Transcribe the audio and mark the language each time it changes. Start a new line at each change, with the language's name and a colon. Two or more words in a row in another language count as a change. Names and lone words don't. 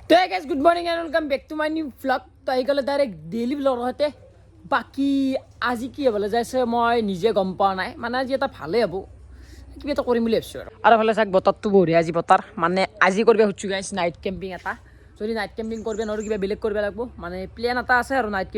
Assamese: तो
English: guys good morning and welcome back to my new vlog
Assamese: तो আহি গ'লে
English: direct daily blog
Assamese: হতে বাকি আজি কি হ'বলৈ যাইছে মই নিজে গম পোৱা নাই মানে আজি এটা ভালে হ'ব কিবা এটা কৰিম বুলি ভাবিছোঁ আৰু ভালে চাক বতৰটো বঢ়িয়া আজি বতৰ মানে আজি কৰিব খুজিছোঁ গাইছ
English: night camping
Assamese: এটা যদি
English: night camping
Assamese: কৰিব নোৱাৰো কিবা বেলেগ কৰিব লাগিব মানে প্লেন এটা আছে আৰু নাইট